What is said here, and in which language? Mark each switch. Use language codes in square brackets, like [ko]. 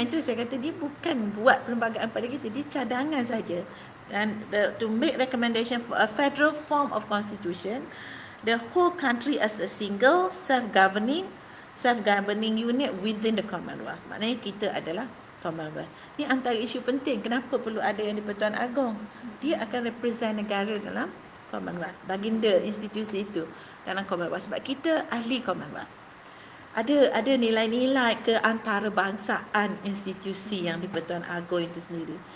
[ms] Itu saya kata dia bukan buat perlembagaan pada kita, dia cadangan saja. Dan [en] to make recommendation for a federal form of constitution, the whole country as a single self-governing unit within the Commonwealth. [ms] Maknanya kita adalah Commonwealth. Ini antara isu penting. Kenapa perlu ada yang di-Pertuan Agong? Dia akan represent negara dalam Commonwealth. Baginda institusi itu dalam Commonwealth. Sebab kita ahli Commonwealth. Ada nilai-nilai keantarabangsaan institusi yang di-Pertuan Agong itu sendiri.